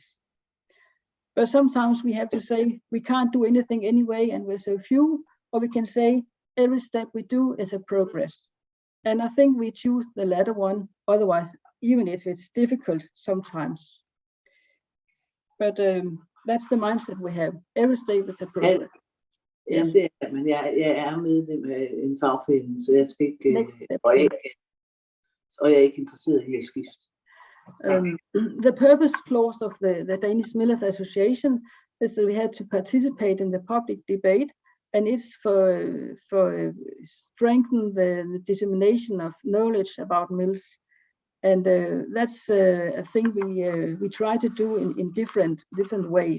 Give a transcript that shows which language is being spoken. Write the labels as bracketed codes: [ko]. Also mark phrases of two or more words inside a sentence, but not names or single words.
[en] But sometimes we have to say we can't do anything anyway, and we're so few, or we can say every step we do is a progress. And I think we choose the latter one, otherwise, even if it's difficult sometimes. But that's the mindset we have. Every step is a progress. [da] Jamen det er, men jeg er medlem af en fagforening, så jeg skal ikke, og jeg er ikke interesseret i at skifte. [en] The purpose clause of the Danish Millers Association is that we had to participate in the public debate, and it's for strengthen the dissemination of knowledge about mills. And that's a thing we try to do in different ways.